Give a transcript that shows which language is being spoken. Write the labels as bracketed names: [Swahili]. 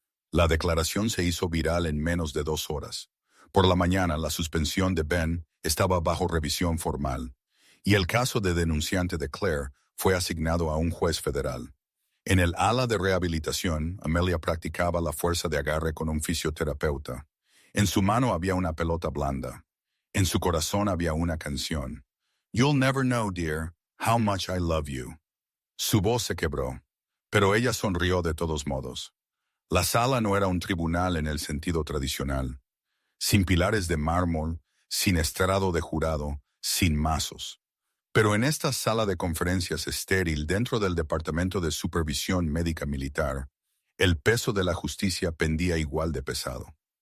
[Spanish] La declaración se hizo viral en menos de 2 horas. Por la mañana, la suspensión de Ben estaba bajo revisión formal, y el caso de denunciante de Claire fue asignado a un juez federal. En el ala de rehabilitación, Amelia practicaba la fuerza de agarre con un fisioterapeuta. En su mano había una pelota blanda. En su corazón había una canción. [English] You'll never know, dear, how much I love you. [Spanish] Su voz se quebró, pero ella sonrió de todos modos. La sala no era un tribunal en el sentido tradicional, sin pilares de mármol, sin estrado de jurado, sin mazos. Pero en esta sala de conferencias estéril dentro del Departamento de Supervisión Médica Militar, el peso de la justicia pendía igual de pesado.